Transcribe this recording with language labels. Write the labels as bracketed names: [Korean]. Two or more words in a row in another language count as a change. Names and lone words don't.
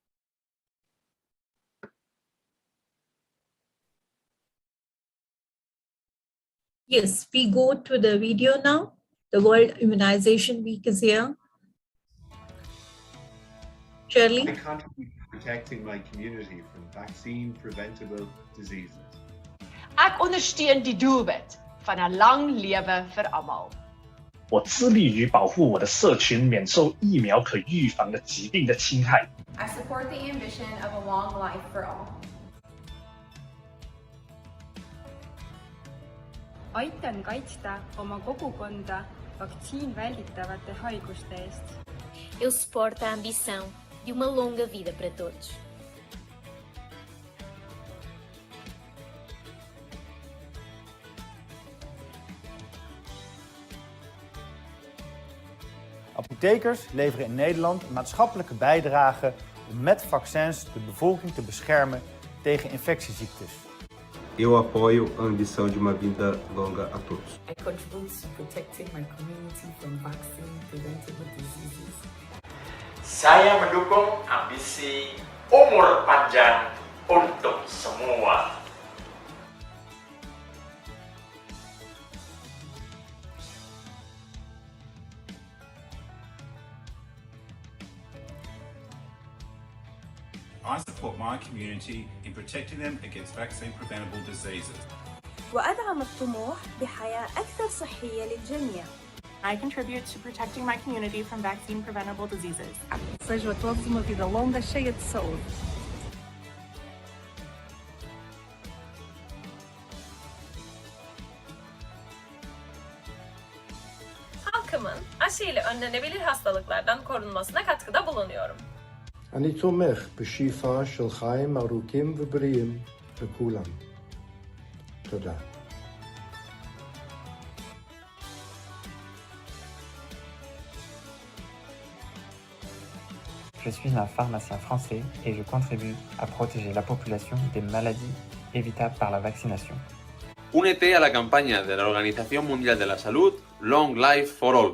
[English] Yes, we go to the video now. The World Immunization Week is here. Shirley? I contribute to protecting my community from vaccine-preventable diseases. [Afrikaans] Ek ondersteun die doelwit van 'n lang lewe vir almal. [Chinese] 我致力于保护我的社群免受疫苗可预防的疾病的侵害。 [English] I support the ambition of a long life for all. [Estonian] Aitan kaitsta oma kogukonda vaktsiinvälditavate haiguste eest. [Portuguese] Eu suporto a ambição de uma longa vida para todos. [Dutch] Apothekers leveren in Nederland een maatschappelijke bijdrage om met vaccins de bevolking te beschermen tegen infectieziektes. [Portuguese] Eu apoio a ambição de uma vida longa a todos. [English] I contribute to protecting my community from vaccine-preventable diseases. [Indonesian] Saya mendukung ambisi umur panjang untuk semua. [English] I support my community in protecting them against vaccine-preventable diseases. [Arabic] وأدعم الطموح بحياة أكثر صحية للجميع. [English] I contribute to protecting my community from vaccine-preventable diseases. [Portuguese] Seja todos uma vida longa, cheia de saúde. [Turkish] Halkımın aşıyla önlenebilir hastalıklardan korunmasına katkıda bulunuyorum. [Hebrew] אני תומך בשאיפה של חיים ארוכים ובריאים לכולם. תודה. [French] Je suis un pharmacien français et je contribue à protéger la population des maladies évitables par la vaccination. [Spanish] Únete a la campaña de la Organización Mundial de la Salud, Long Life for All.